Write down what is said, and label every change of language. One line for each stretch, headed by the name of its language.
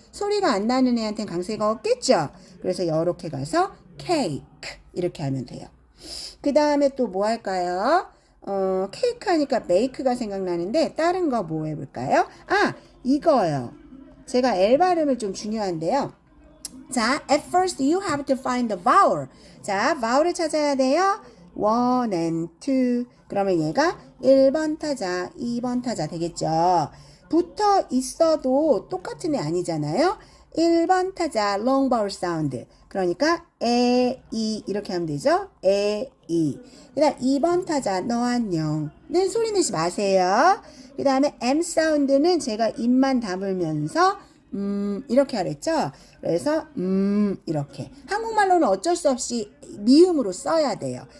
Korean: 소리가 안 나는 애한테는 강세가 없겠죠? 그래서 이렇게 가서 cake 이렇게 하면 돼요. 그 다음에 또 뭐 할까요? 케이크 하니까 make가 생각나는데 다른 거 뭐 해볼까요? 아, 이거요. 제가 L 발음을 좀 중요한데요. 자,
English: at first you have to find the vowel.
Korean: 자, vowel을 찾아야 돼요.
English: 1 and 2.
Korean: 그러면 얘가 1번 타자, 2번 타자 되겠죠. 붙어 있어도 똑같은 애 아니잖아요. 1번 타자,
English: long vowel sound.
Korean: 그러니까 에, 이 이렇게 하면 되죠. 에, 이. 그 다음 2번 타자, 너 안녕는 소리 내지 마세요. 그 다음에 M 사운드는 제가 입만 다물면서 이렇게 하랬죠. 그래서 이렇게 한국말로는 어쩔 수 없이 미음으로 써야 돼요.